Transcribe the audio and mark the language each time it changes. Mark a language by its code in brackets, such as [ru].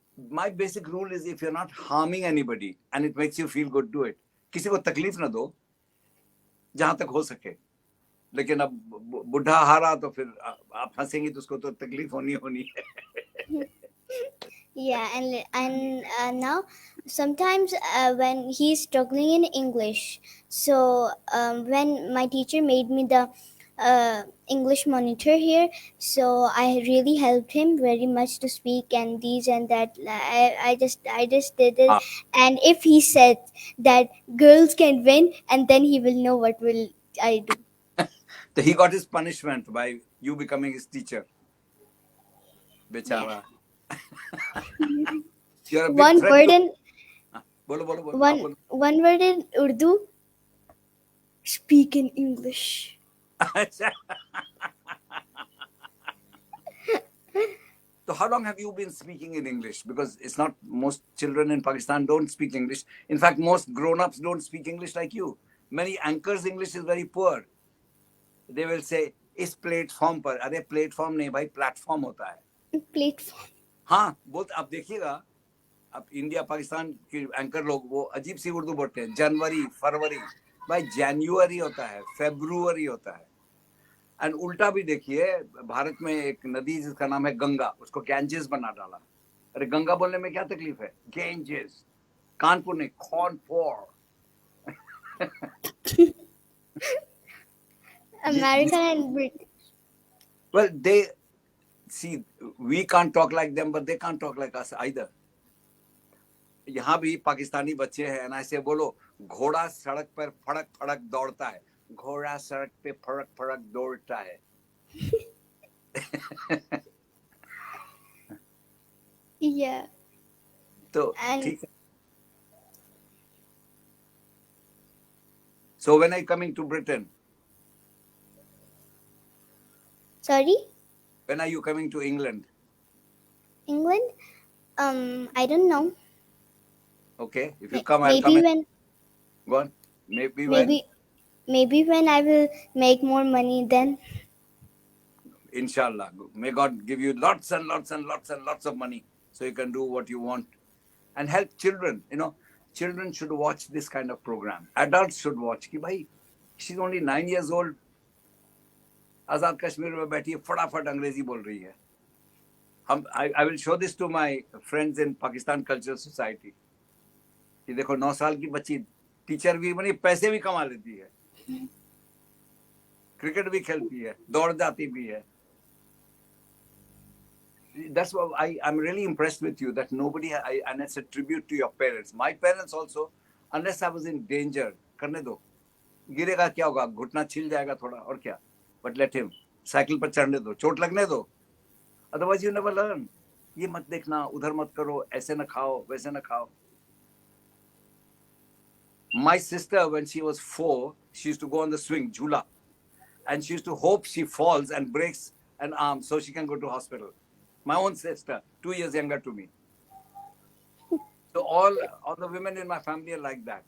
[en] My basic rule is if you're not harming anybody and it makes you feel good, do it. [hi] किसी को तकलीफ ना दो जहां तक हो सके. लेकिन अब बुढ़ा हारा तो फिर आप हंसेंगी तो उसको तो तकलीफ होनी है. [en] Yeah, and now sometimes when he's struggling in English, so when my teacher made me the English monitor here, so I really helped him very much to speak and these and that. I just did it, and if he said that girls can win, and then he will know what will I do. So he got his punishment by you becoming his teacher. बेचारा. You're a big One threat word to... in [hi] बोलो. [en] one word in Urdu. Speak in English. So how long have you been speaking in English? Because it's not, most children in Pakistan don't speak English. In fact, most grown-ups don't speak English like you. Many anchors' English is very poor. They will say, [hi] इस platform पर. अरे platform नहीं भाई, platform होता है. [en] Platform. [hi] हाँ, बहुत आप देखिएगा, अब इंडिया पाकिस्तान के एंकर लोग वो अजीब सी उर्दू बोलते हैं. जनवरी, फरवरी. भाई जनवरी होता है, फेब्रुवरी होता है. एंड उल्टा भी देखिए, भारत में एक नदी जिसका नाम है गंगा, उसको गैंजेस बना डाला. अरे गंगा बोलने में क्या तकलीफ है? गैंजेस. कानपुर ने Kanpur. [en] American and British. Well, they see, we can't talk like them, but they can't talk like us either. [hi] यहाँ भी पाकिस्तानी बच्चे हैं ना, ऐसे बोलो, घोड़ा सड़क पर फड़क फड़क दौड़ता है. घोड़ा सड़क पे फड़क फड़क दौड़ता है. [en] Yeah. [hi] तो [en] And [hi] ठीक है. [en] So when are you coming to Britain? sorry, When are you coming to England? England. I don't know. Okay, if you come, I'll come. Maybe when Go on. Maybe when. maybe when I will make more money then. Inshallah. May God give you lots and lots and lots and lots of money so you can do what you want and help children. You know, children should watch this kind of program. Adults should watch. [hi] Ki bhai, [en] she's only 9 years old. [hi] आजाद कश्मीर में बैठी है, फटाफट अंग्रेजी बोल रही है. [en] I will show this to my friends in Pakistan Cultural Society. [hi] कि देखो 9 साल की बच्ची टीचर भी बनी, पैसे भी कमा लेती है, क्रिकेट भी खेलती है, दौड़ जाती भी है. [en] That's why I'm really impressed with you that nobody, and it's a tribute to your parents. My parents also, unless I was in danger, [hi] करने दो, गिरेगा क्या होगा, घुटना छिल जाएगा थोड़ा और क्या, [en] but let him, [hi] साइकिल पर चढ़ने दो, चोट लगने दो, [en] otherwise you never learn. [hi] ये मत देखना, उधर मत करो, ऐसे न खाओ, वैसे न खाओ. [en] My sister, when she was 4, she used to go on the swing, jhula, and she used to hope she falls and breaks an arm so she can go to hospital. My own sister, 2 years younger to me. So all the women in my family are like that.